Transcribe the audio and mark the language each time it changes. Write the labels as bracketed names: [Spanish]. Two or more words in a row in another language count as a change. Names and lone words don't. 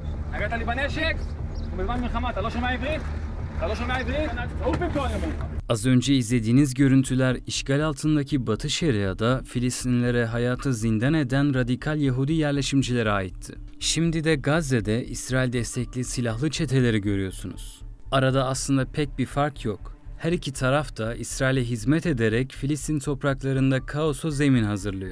[Hebrew] הגעת לי בנשק, ובזמן מלחמה אתה לא שומע עברית? אתה לא שומע עברית? תעוף במקום אני אומר לך. [Turkish] Az önce izlediğiniz görüntüler işgal altındaki Batı Şeria'da Filistinlilere hayatı zindan eden radikal Yahudi yerleşimcilere aitti. Şimdi de Gazze'de İsrail destekli silahlı çeteleri görüyorsunuz. Arada aslında pek bir fark yok. Her iki taraf da İsrail'e hizmet ederek Filistin topraklarında kaosa zemin hazırlıyor.